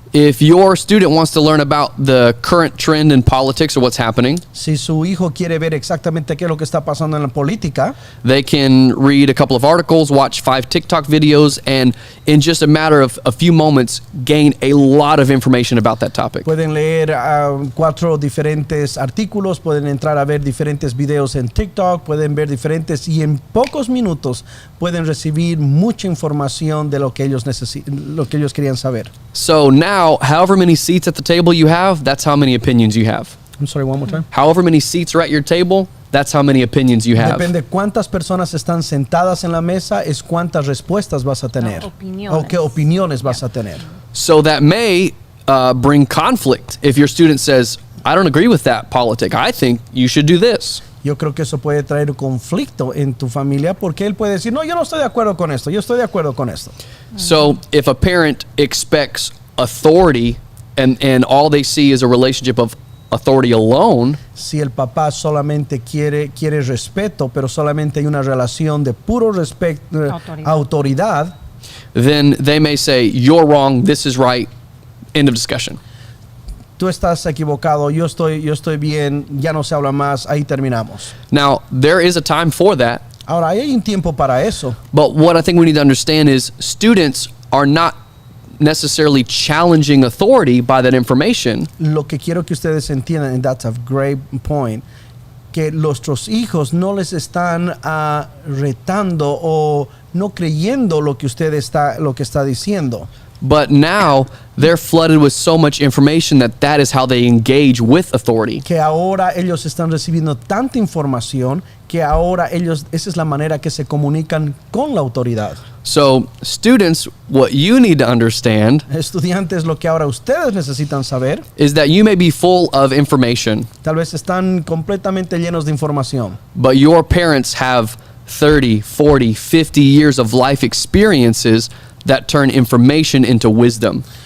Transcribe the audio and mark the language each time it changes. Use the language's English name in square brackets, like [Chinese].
[English] If your student wants to learn about the current trend in politics or what's happening, [Spanish] si su hijo quiere ver exactamente qué es lo que está pasando en la política, [English] they can read a couple of articles, watch 5 TikTok videos, and in just a matter of a few moments, gain a lot of information about that topic. [Spanish] Pueden leer 4 diferentes artículos, pueden entrar a ver diferentes videos en TikTok, pueden ver diferentes, y en pocos minutos pueden recibir mucha información de lo que ellos querían saber. [English] So now, however many seats at the table you have, that's how many opinions you have. I'm sorry, one more time. However many seats are at your table, that's how many opinions you have. [Spanish] Depende cuántas personas están sentadas en la mesa, es cuántas respuestas vas a tener. Opiniones. O qué opiniones vas a tener. [English] So that may bring conflict if your student says, I don't agree with that politic. I think you should do this. [Spanish] Yo creo que eso puede traer conflicto en tu familia porque él puede decir, no, yo no estoy de acuerdo con esto, yo estoy de acuerdo con esto. [English] So if a parent expects authority and all they see is a relationship of authority alone, [Spanish] si el papá solamente quiere respeto, pero solamente hay una relación de puro autoridad, [English] then they may say, you're wrong, this is right, end of discussion. [Spanish] Tú estás equivocado, yo estoy bien, ya no se habla más, ahí terminamos. [English] Now, there is a time for that. [Spanish] Ahora, hay un tiempo para eso. [English] But what I think we need to understand is students are not necessarily challenging authority by that information. [Spanish] Lo que quiero que ustedes entiendan, [English] and that's a great point, [Spanish] que nuestros hijos no les están retando o no creyendo lo que está diciendo. [English] But now they're flooded with so much information that is how they engage with authority. [Spanish] Que ahora ellos están recibiendo tanta información que ahora esa es la manera que se comunican con la autoridad. [English] So students, what you need to understand [Spanish] Estudiantes, lo que ahora ustedes necesitan saber [English] is that you may be full of information, [Spanish] tal vez están completamente llenos de información, [English] but your parents have 30, 40, 50 years of life experiences that turn information into wisdom.